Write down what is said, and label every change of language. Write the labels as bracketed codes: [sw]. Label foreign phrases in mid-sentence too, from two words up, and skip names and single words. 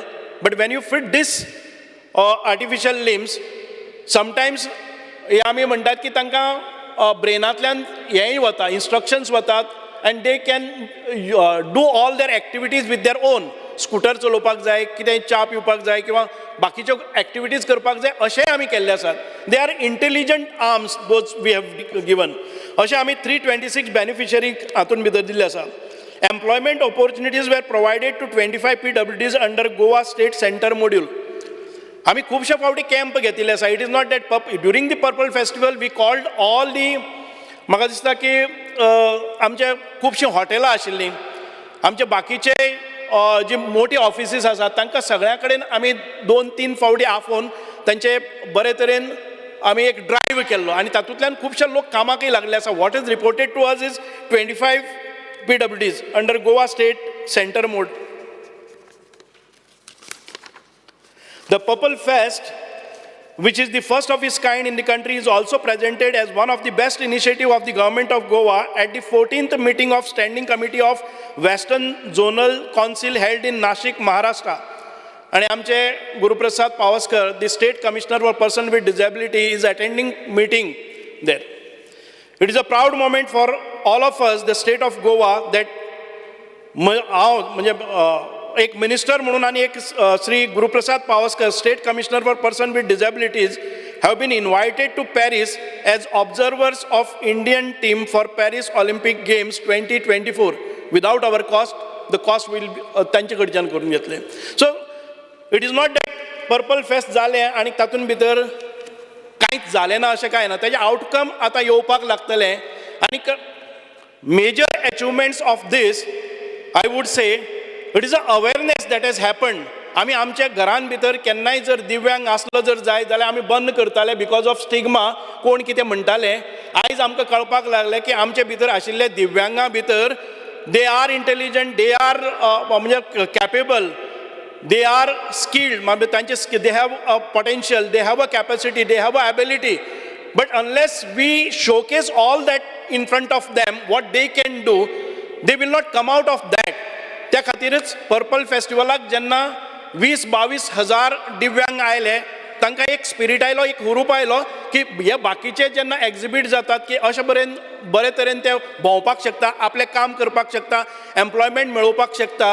[en] But when you fit these artificial limbs sometimes [kok] हे आमी म्हणटात की तांकां ब्रेनांतल्यान हेंय वता इन्स्ट्रक्शन्स वतात [en] and they can do all their activities with their own. [kok] स्कुटर चलोवपाक जाय, कितेंय च्या पिवपाक जाय किंवा बाकीच्यो एक्टिविटीज करपाक जाय अशेंय आमी केल्ले आसात. [en] They are intelligent arms those we have given. [kok] अशें आमी 326 बेनिफिशरीक हातूंत भितर दिल्ले आसा. [en] Employment opportunities were provided to 25 PWDs under Goa State Centre module. [kok] आमी खुबशे फावटी कॅम्प घेतिल्ले आसा. [en] It is not that during the Purple Festival we called all the [kok] म्हाका दिसता की आमचे खुबशीं हॉटेलां आशिल्लीं, आमचे बाकीचे जी मोठी ऑफिसीस आसात तांकां सगळ्या कडेन आमी 2-3 फावटी आफोवन तांचे बरे तरेन आमी एक ड्रायव्ह केल्लो आनी तातूंतल्यान खुबशे लोक कामाकय लागले आसा. [en] What is reported to us is 25 PWDs under Goa State Centre mode. The Purple Fest, which is the first of its kind in the country, is also presented as one of the best initiatives of the government of Goa at the 14th meeting of Standing Committee of Western Zonal Council held in Nashik, Maharashtra. And आमचे Guruprasad Pavaskar, the State Commissioner for Persons with Disability, is attending meeting there. It is a proud moment for all of us, the state of Goa, that [kok] एक मिनिस्टर म्हणून आणि एक श्री गुरुप्रसाद पावसकर [en] State Commissioner for Person with Disabilities have been invited to Paris as observers of Indian team for Paris Olympic Games 2024 without our cost. The cost will be [kok] तांचे कडच्यान करून घेतले. [en] So it is not that [kok] पर्पल फेस्ट जालें आनी तातूंत भितर कांयच जालें ना अशें कांय ना. ताजें आउटकम आतां येवपाक लागतलें आनी [en] major achievements of this, I would say, it is an awareness that has happened. [kok] आमी आमच्या घरान भितर केन्नाय जर दिव्यांग आसलो जर जाय जाल्यार आमी बंद करताले [en] because of stigma, [kok] कोण कितें म्हणटाले. आयज आमकां कळपाक लागलें की आमचे भितर आशिल्ले दिव्यांगा भितर [en] they are intelligent, they are [kok] म्हणजे कॅपेबल, [en] they are skilled, they have a potential, they have a capacity, they have a ability, but unless we showcase all that in front of them what they can do, they will not come out of that. [kok] त्या खातीरच पर्पल फेस्टिवलाक जेन्ना 20-22 हजार दिव्यांग आयले, तांकां एक स्पिरीट आयलो, एक हुरूप आयलो की हे बाकीचे जेन्ना एक्झिबीट जातात की अशे बरे तरेन ते भोंवपाक शकता, आपलें काम करपाक शकता, एम्प्लॉयमेंट मेळोवपाक शकता.